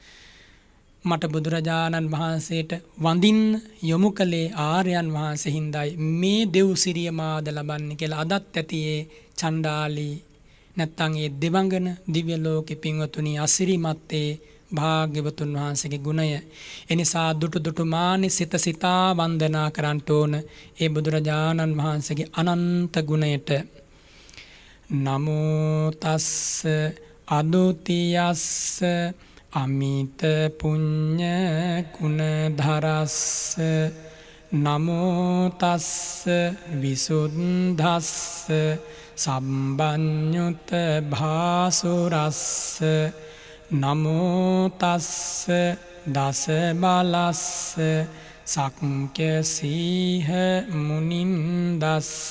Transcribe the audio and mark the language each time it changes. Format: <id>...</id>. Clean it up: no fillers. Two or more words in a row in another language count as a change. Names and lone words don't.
<si>මට බුදුරජාණන් වහන්සේට වඳින්න යොමු කළේ ආර්යයන් වහන්සේ හින්දායි මේ දෙව් සිරිය මාද ලබන්නේ කියලා අදත් ඇතියේ චණ්ඩාලි නැත්තං ඒ දෙවඟන දිව්‍ය ලෝකෙ පින්වතුනි අසිරිමත් ඒ භාග්‍යවතුන් වහන්සේගේ ගුණය. එනිසා දුටු දුටු මානි සිත සිතා වන්දනා කරන්නට ඕන ඒ බුදුරජාණන් වහන්සේගේ අනන්ත ගුණයට.</si> <pi>නමෝ තස්ස අදුතියස්ස අමිත පුඤ්ඤ ගුණධරස්ස නමෝ තස්ස විසුද්ධස්ස සම්බඤ්ඤුත භාසුරස්ස නමෝ තස්ස දස බලස්ස සක්ඛ්‍ය සීහ මුනින්දස්ස</pi>